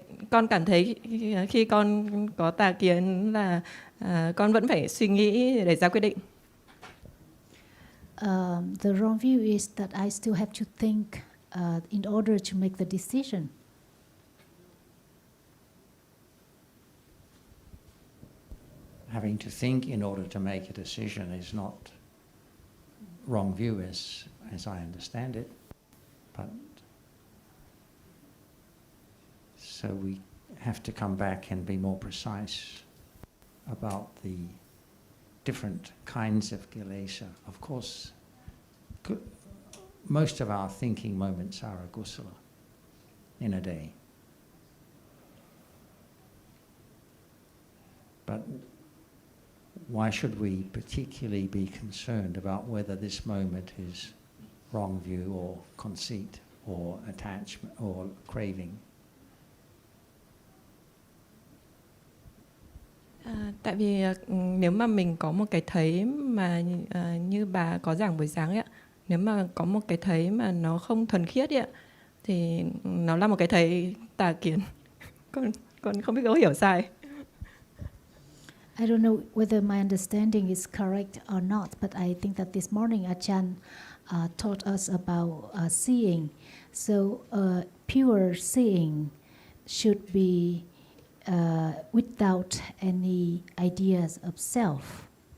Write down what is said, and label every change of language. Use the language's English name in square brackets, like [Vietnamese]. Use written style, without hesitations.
[Vietnamese] Con cảm thấy khi con có tà kiến là con vẫn phải suy nghĩ để ra quyết định. [English] The wrong view is that I still have to think in order to make the decision. Having to think in order to make a decision is not wrong view as I understand it, but so we have to come back and be more precise about the different kinds of kilesa. Of course, most of our thinking moments are agusala in a day. But why should we particularly be concerned about whether this moment is wrong view or conceit or attachment or craving? [Vietnamese] Tại vì nếu mà mình có một cái thấy mà như bà có giảng buổi sáng ấy ạ, nếu mà có một cái thấy mà nó không thuần khiết ấy ạ, thì nó là một cái thấy tà kiến. Con không biết có hiểu sai. [English] I don't know whether my understanding is correct or not, but I think that this morning Ajahn taught us about seeing. So pure seeing should be without any ideas of self.